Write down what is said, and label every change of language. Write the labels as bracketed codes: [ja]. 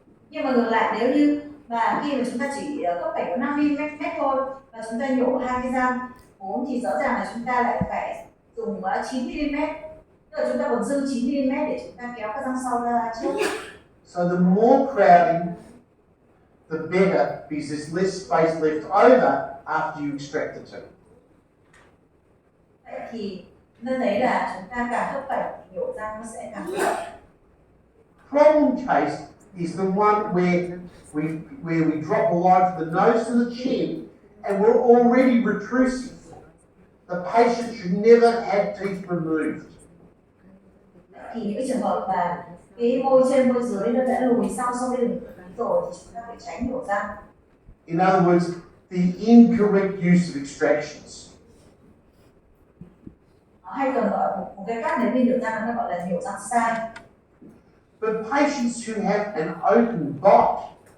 [vi] nhưng mà ngược lại nếu như mà khi mà chúng ta chỉ khớp cạnh có 5 mm thôi và chúng ta nhổ hai cái răng 4 thì rõ ràng là chúng ta lại phải dùng 9 mm, tức là chúng ta còn dư 9 mm để chúng ta kéo các răng sau ra trước. [en] So the more crowding, the better, because there's less space left over after you extract the tooth. [vi] Vậy thì chúng ta thấy là chúng ta càng khớp cạnh thì nhổ răng nó sẽ càng lớn. [en] Problem case is the one where we drop a line from the nose to the chin and we're already retrusive. The patient should never have teeth removed. [vi] Thì những cái trường hợp mà cái môi trên môi dưới nó đã lùi sau với đường rồi thì chúng ta phải tránh nhổ răng. [en] In other words, the incorrect use of extractions. [vi] Hay còn gọi một cái cách để mình nhổ răng nó gọi là nhổ răng sai. [en] But patients who have an open bite,